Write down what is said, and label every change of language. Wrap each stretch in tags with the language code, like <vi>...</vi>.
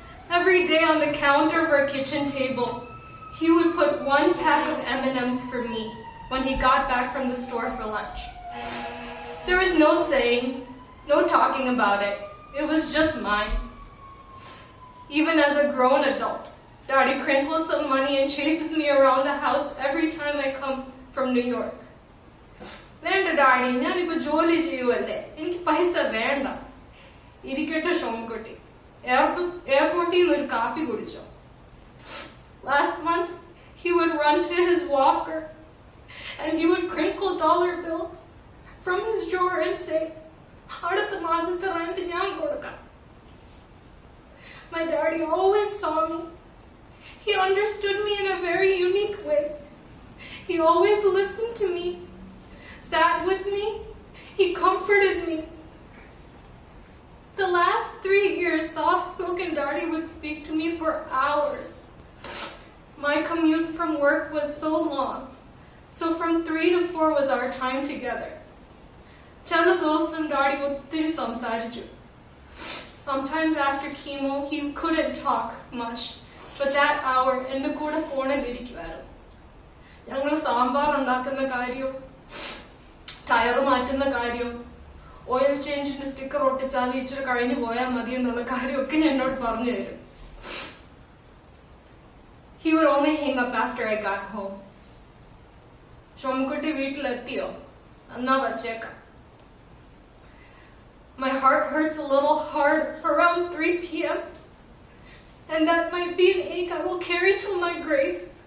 <en>Every day on the counter of our kitchen table, he would put one pack of M&Ms for me when he got back from the store for lunch. There was no saying, no talking about it. It was just mine. Even as a grown adult, Daddy crinkles some money and chases me around the house every time I come from New York.</en> <ml>"Venda Daddy, ഞാനിപ്പോ ജോലി ചെയ്യുവല്ലേ, എനിക്ക് പൈസ വേണ്ട. ഇരിക്കട്ടെ ഷോംകുട്ടി, എയർപോർട്ടിൽ നിന്ന് ഒരു കാപ്പി കുടിച്ചോ."</ml> <en>Last month, he would run to his walker and he would crinkle dollar bills from his drawer and say,</en> <ml>"Adutha masathe rent njan kodukam."</ml> <en>My daddy always saw me. He understood me in a very unique way. He always listened to me, sat with me, he comforted me. The last 3 years, soft-spoken Daddy would speak to me for hours. My commute from work was so long, so from 3 to 4 was our time together.</en> <ml>Chala dosam Daddy ottiri samsarichu.</ml> <en>Sometimes after chemo, he couldn't talk much, but that hour,</en> <ml>ende kuda phone il irikkuvaru. ഞങ്ങൾ സാമ്പാർ ഉണ്ടാക്കുന്ന കാര്യം, tyre മാറ്റുന്ന കാര്യം, oil ചേഞ്ചിന്റെ sticker ഒട്ടിച്ചാൽ ഇച്ചിരി കഴിഞ്ഞു പോയാൽ മതി എന്നുള്ള കാര്യമൊക്കെ എന്നോട് പറഞ്ഞു തരും.</ml> <en>He would only hang up after I got home.</en> <ml>"ഷോമക്കുട്ടി വീട്ടിലെത്തിയോ? എന്നാ വച്ചേക്കാം."</ml> <en>My heart hurts a little hard around 3 p.m. and that might be an ache I will carry till my grave.</en>